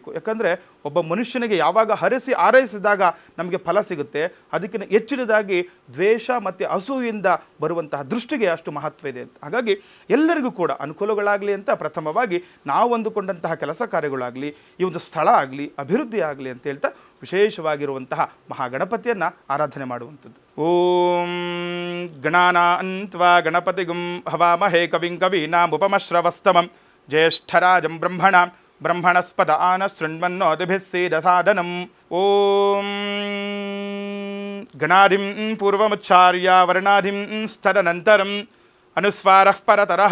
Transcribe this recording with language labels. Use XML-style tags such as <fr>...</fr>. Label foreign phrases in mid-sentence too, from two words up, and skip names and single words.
<kn>ಯಾಕಂದರೆ ಒಬ್ಬ ಮನುಷ್ಯನಿಗೆ ಯಾವಾಗ ಹರಸಿ ಆರೈಸಿದಾಗ ನಮಗೆ ಫಲ ಸಿಗುತ್ತೆ, ಅದಕ್ಕಿಂತ ಹೆಚ್ಚಿನದಾಗಿ ದ್ವೇಷ ಮತ್ತು ಅಸೂಯಿಂದ ಬರುವಂತಹ ದೃಷ್ಟಿಗೆ ಅಷ್ಟು ಮಹತ್ವ ಇದೆ ಅಂತ. ಹಾಗಾಗಿ ಎಲ್ಲರಿಗೂ ಕೂಡ ಅನುಕೂಲಗಳಾಗಲಿ ಅಂತ ಪ್ರಥಮವಾಗಿ ನಾವು ಅಂದುಕೊಂಡಂತಹ ಕೆಲಸ ಕಾರ್ಯಗಳಾಗಲಿ, ಈ ಒಂದು ಸ್ಥಳ ಆಗಲಿ, ಅಭಿವೃದ್ಧಿ ಆಗಲಿ ಅಂತ ಹೇಳ್ತಾ ವಿಶೇಷವಾಗಿರುವಂತಹ ಮಹಾಗಣಪತಿಯನ್ನು ಆರಾಧನೆ ಮಾಡುವಂಥದ್ದು.</kn> <sa>ಓಂ ಗಣಾನಾನ್ತ್ವಾ ಗಣಪತಿಗುಂ ಹವಾಮಹೇ ಕವಿಂ ಕವೀನಾಂ ಉಪಮಶ್ರವಸ್ತಮಂ ಜ್ಯೇಷ್ಠರಾಜಂ ಬ್ರಹ್ಮಣಸ್ಪದ ಆನ ಶೃಣ್ವನ್ನೋತಿಭಿಃ ಸೇದಸಾದನಂ. ಓಂ ಗಣಾಧಿಂ ಪೂರ್ವಮುಚ್ಚಾರ್ಯ ವರ್ಣಾಧಿಂ ಸ್ತದನಂತರಂ ಅನುಸ್ವಾರಃ ಪರತರಃ</sa>